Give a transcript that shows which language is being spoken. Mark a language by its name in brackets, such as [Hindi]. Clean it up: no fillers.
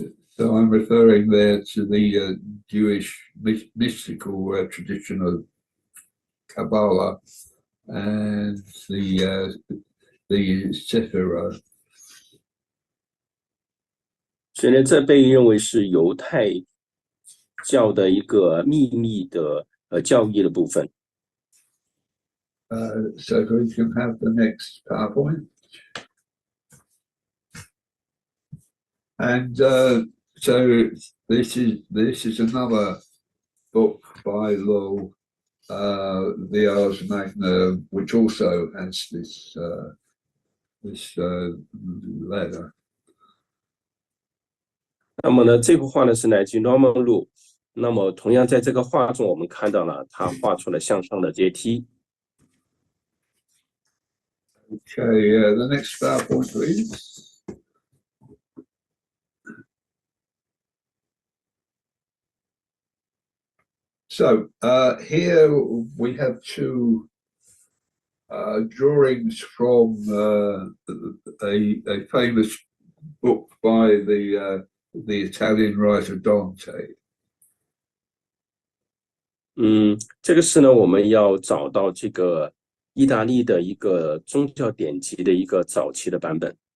[English] So I'm referring there to the Jewish mystical tradition of Kabbalah and the Sephirah. [Chinese] 所以呢，这被认为是犹太教的一个秘密的教义的部分。 [English] So if we can have the next PowerPoint. And so this is another book by Lull, the Ars Magna, which also has this ladder. [Chinese] 那么呢，这幅画呢是来自于 Norman Lu。那么同样在这个画中，我们看到了他画出了向上的阶梯。 [English] Okay, the next PowerPoint, please. So here we have 2 drawings from a famous book by the Italian writer Dante. [Chinese] 这个是呢，我们要找到这个意大利的一个宗教典籍的一个早期的版本。